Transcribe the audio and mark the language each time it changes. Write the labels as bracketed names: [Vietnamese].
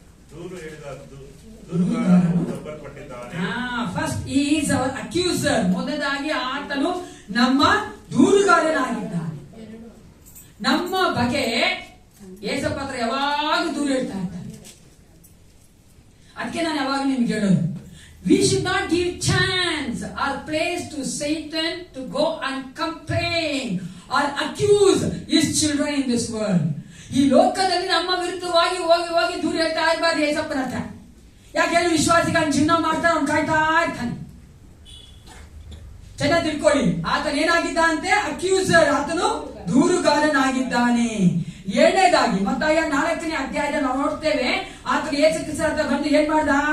[Kannada] ದೂರು ಹೇಳಿದ ದೂರುಗಾರನು ದಬ್ಬಲ್ಪಟ್ಟಿದ್ದಾನೆ. [English] First is our accuser. [Kannada] ಮೊದಲಾಗಿ ಆತನು ನಮ್ಮ ದೂರುಗಾರನಾಗಿದ್ದಾನೆ. ನಮ್ಮ ಬಗ್ಗೆ ಏಸಪ್ಪ ಹತ್ರ ಯಾವಾಗ ದೂರು ಹೇಳ್ತಾ ಇರ್ತಾನೆ. ಅದಕ್ಕೆ ನಾನು ಯಾವಾಗ ನಿಮ್ಗೆ ಹೇಳೋದು, [English] we should not give chance or place to Satan to go and complain or accuse his children in this world. [Kannada] ಈ ಲೋಕದಲ್ಲಿ ನಮ್ಮ ವಿರುದ್ಧವಾಗಿ ಹೋಗಿ ಹೋಗಿ ದೂರ ಹೇಳ್ತಾ ಇರಬಾರ್ದು ಏಸಪ್ಪನ ಹತ್ರ. ಯಾಕೆ ಹೇಳಿ, ವಿಶ್ವಾಸಿಗಳನ್ನ ಜೀವನ ಮಾಡ್ತಾರೆ, ಅವ್ನು ಕಾಯ್ತಾ ಇರ್ತಾನೆ. ಚೆನ್ನಾಗಿ ತಿಳ್ಕೊಳ್ಳಿ, ಆತನ ಏನಾಗಿದ್ದ ಅಂತೆ? ಅಕ್ಯೂಸರ್. ಆತನು ದೂರುಗಾರನಾಗಿದ್ದಾನೆ. ಏಳನೇದಾಗಿ ಮತ್ತಾಯ 4ನೇ ಅಧ್ಯಾಯದಲ್ಲಿ ನಾವು ನೋಡ್ತೇವೆ, ಆತನು ಯೇಸು ಕ್ರಿಸ್ತ ಹತ್ರ ಬಂದು ಏನ್ ಮಾಡ್ದ?